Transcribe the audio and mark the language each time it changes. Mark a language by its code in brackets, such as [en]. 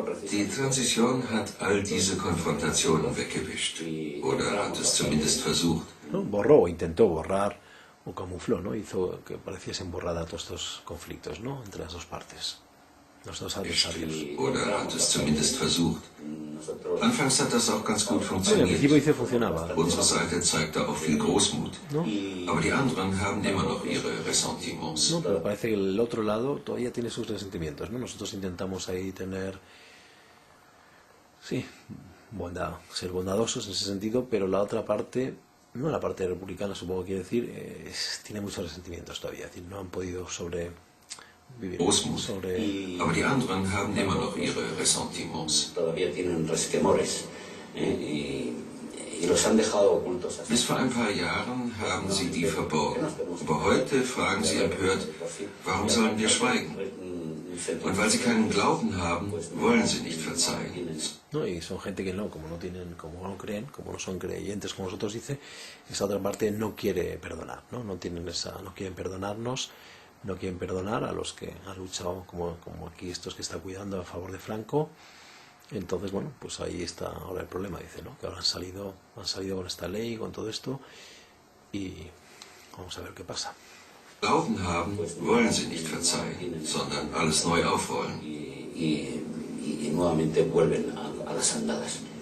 [de] Die Transition hat all diese Konfrontationen weggewischt. Oder hat es zumindest versucht. [es] ¿No? Borró, intentó borrar o camufló, ¿no? Hizo que pareciesen borrada todos estos conflictos, ¿no? Entre las dos partes, los dos adversarios. [de] Oder hat es zumindest versucht. Anfangs hat das auch ganz gut [es] Al [de] funktioniert. [es] principio dice funcionaba. [de] Unsere Seite zeigte auch viel Großmut. [es] ¿No? [de] Aber die anderen haben immer noch ihre Ressentiments. [es] No, pero parece que el otro lado todavía tiene sus resentimientos, ¿no? Nosotros intentamos ahí tener, sí, ser bondadosos en ese sentido, pero la otra parte, no la parte republicana supongo que quiere decir, tiene muchos resentimientos todavía, es decir, no han podido sobrevivir. [de] Großmut. Aber die anderen haben immer noch ihre Ressentiments. [es] Todavía tienen resquemores y los han dejado ocultos. [de] Bis vor ein paar Jahren haben sie die verborgen. Aber heute fragen sie empört, warum sollen wir schweigen? Und weil sie keinen Glauben haben, wollen sie nicht verzeihen. [es] No, y son gente que no, como no creen, como no son creyentes, como nosotros dice, esa otra parte no quiere perdonar, ¿no? No quieren perdonarnos, no quieren perdonar a los que han luchado, como aquí estos que está cuidando a favor de Franco. Entonces, bueno, pues ahí está ahora el problema, dice, ¿no? Que ahora han salido con esta ley, con todo esto, y vamos a ver qué pasa. [de] Glauben haben, wollen sie nicht verzeihen, sondern alles neu aufrollen. [es] Y nuevamente vuelven a las andadas.